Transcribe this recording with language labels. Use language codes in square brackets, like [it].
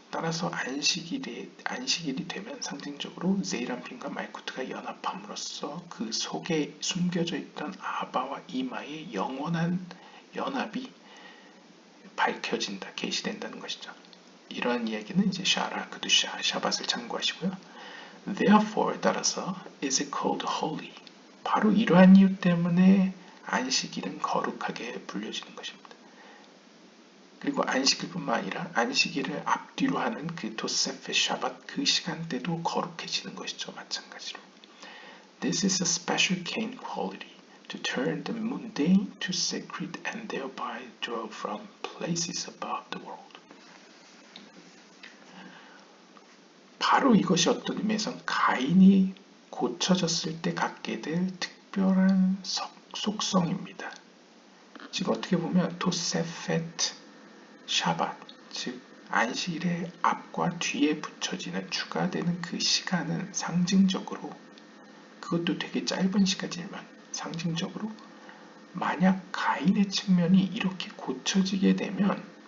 [ko] 따라서 안식일이 되면 상징적으로 제이란핀과 말쿠트가 연합함으로써 그 속에 숨겨져 있던 아바와 이마의 영원한 연합이 밝혀진다, 계시된다는 것이죠. 이러한 이야기는 이제 샤라, 그두샤, 샤밧을 참고하시고요. [en] Therefore, [ko] 따라서 [en] is it called holy. [ko] 바로 이러한 이유 때문에 안식일은 거룩하게 불려지는 것입니다. 그리고 안식일뿐만 아니라 안식일을 앞뒤로 하는 그 토세페 샤밧 그 시간대도 거룩해지는 것이죠. 마찬가지로. [en] This is a special gain quality to turn the mundane to sacred and thereby draw from places above the world. [ko] 바로 이것이 어떤 의미에선 가인이 고쳐졌을 때 갖게 될 특별한 속성입니다. 즉 어떻게 보면 토세페트 샤밧, 즉 안식일의 앞과 뒤에 붙여지는 추가되는 그 시간은 상징적으로 그것도 되게 짧은 시간이지만 상징적으로 만약 가인의 측면이 이렇게 고쳐지게 되면